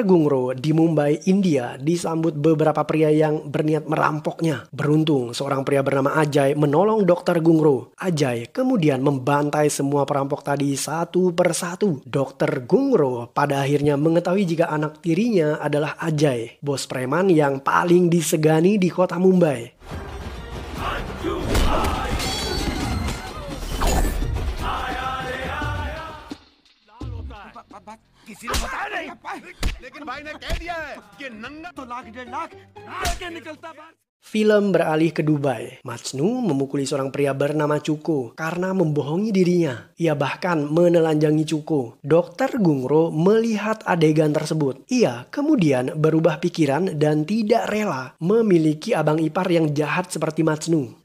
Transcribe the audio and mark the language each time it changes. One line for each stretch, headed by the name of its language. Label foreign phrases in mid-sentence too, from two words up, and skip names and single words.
Indonesian: Gungro di Mumbai, India disambut beberapa pria yang berniat merampoknya. Beruntung, seorang pria bernama Ajay menolong Dr. Gungro. Ajay kemudian membantai semua perampok tadi satu persatu. Dr. Gungro pada akhirnya mengetahui jika anak tirinya adalah Ajay, bos preman yang paling disegani di kota Mumbai.
Hindi: किसी ने बताया नहीं, लेकिन भाई ने कह दिया है कि नंगा तो लाख 1.5 लाख लेके निकलता बाहर।
Indonesian: Film beralih ke Dubai. Majnu memukuli seorang pria bernama Cuko karena membohongi dirinya. Ia bahkan menelanjangi Cuko. Dr. Gungro melihat adegan tersebut. Ia kemudian berubah pikiran dan tidak rela memiliki abang ipar yang jahat seperti Majnu.